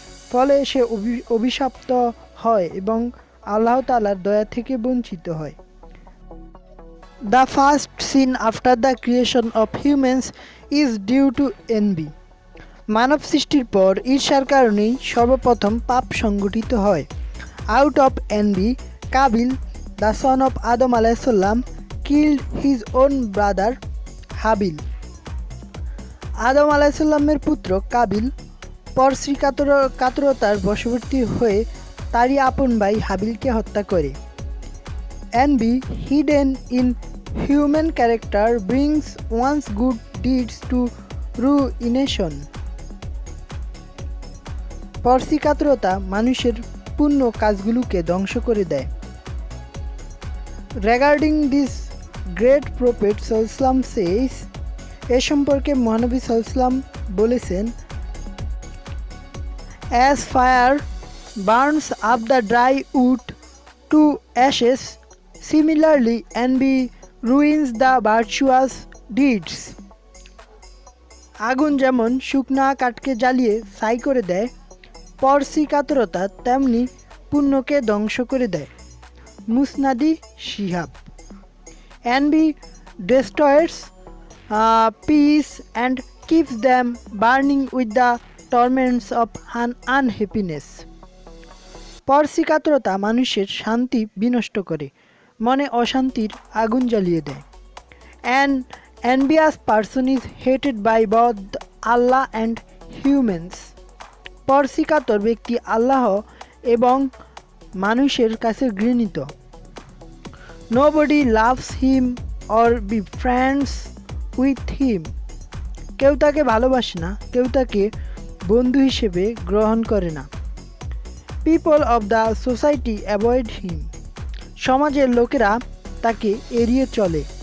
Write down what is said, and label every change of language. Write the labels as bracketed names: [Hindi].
[Bangla] ফলে সে অভিশপ্ত হয় এবং আল্লাহ তাআলার দয়া থেকে বঞ্চিত হয়। [English] The first sin after the creation of humans is due to envy. [Bangla] মানব সৃষ্টির পর ঈর্ষার কারণেই সর্বপ্রথম পাপ সংঘটিত হয়। [English] Out of envy, Kabil, the son of Adam alayhis salam, killed his own brother Habil. [Bangla] আদম আলাইহিস সালামের পুত্র কাবিল পরশ্রীকাতরতার বশবর্তী হয়ে তারই আপন ভাই হাবিলকে হত্যা করে। [English] Envy, hidden in human character, brings one's good deeds to ruination. [Bangla] পরশ্রীকাতরতা মানুষের পুণ্য কাজগুলোকে ধ্বংস করে দেয়। [English] Regarding this, great prophet sallallahu says, [Bangla] এ সম্পর্কে মহানবী সাল্লাল্লাহু বলেছেন, [English] As fire burns up the dry wood to ashes, similarly envy ruins the virtuous deeds. [Bangla] আগুন যেমন শুকনা কাঠকে জ্বালিয়ে ছাই করে দেয়, পরশ্রীকাতরতা তেমনি পুণ্যকে ধ্বংস করে দেয়। মুসনাদি Shihab. [English] Envy destroys peace and keeps them burning with the torments of unhappiness. [Bangla] পরশ্রীকাতরতা মানুষের শান্তি বিনষ্ট করে, মনে অশান্তির আগুন জ্বালিয়ে দেয়। [English] An envious person is hated by both Allah and humans. [Bangla] পরশ্রীকাতর ব্যক্তি আল্লাহ এবং মানুষের কাছে ঘৃণিত। [English] Nobody loves him or befriends with him. [Bangla] কেউ তাকে ভালোবাসে না, কেউ তাকে বন্ধু হিসেবে গ্রহণ করে না। [English] People of the society avoid him. [Bangla] সমাজের লোকেরা তাকে এড়িয়ে চলে।